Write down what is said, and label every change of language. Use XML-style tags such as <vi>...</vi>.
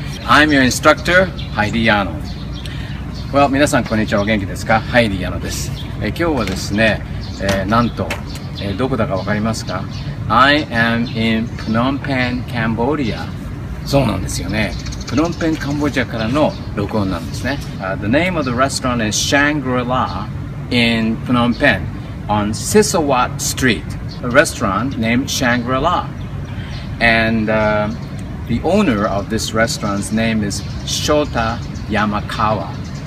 <en>I'm your instructor, Heidi Yano.</en> <ja>Well, 皆さんこんにちは、お元気ですか？ハイディヤノです。今日はですね、なんと、どこだかわかりますか？</ja> <en>I am in Phnom Penh, Cambodia.</en> <ja>そうなんですよね。プノンペンカンボジアからの録音なんですね。</ja> <en>The name of the restaurant is Shangri-La in Phnom Penh on Sisawat Street. A restaurant named Shangri-La. And the owner of this restaurant's name is Shota Yamakawa.</en>